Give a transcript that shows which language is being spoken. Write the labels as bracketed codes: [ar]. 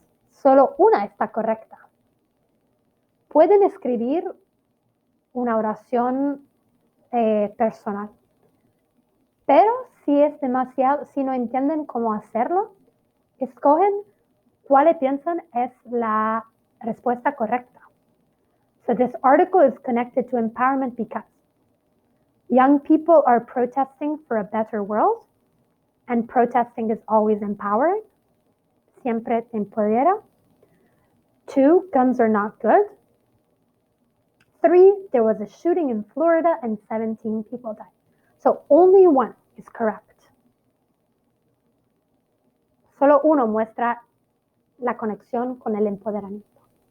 [es] Solo una está correcta. Pueden escribir una oración personal. Pero si no entienden cómo hacerlo, escogen cuál piensan es la respuesta correcta. [en] So this article is connected to empowerment because young people are protesting for a better world, and protesting is always empowering. [es] Siempre te empodera. [en] 2, guns are not good. 3, there was a shooting in Florida and 17 people died. So only one is correct. [es] Solo uno muestra la conexión con el empoderamiento.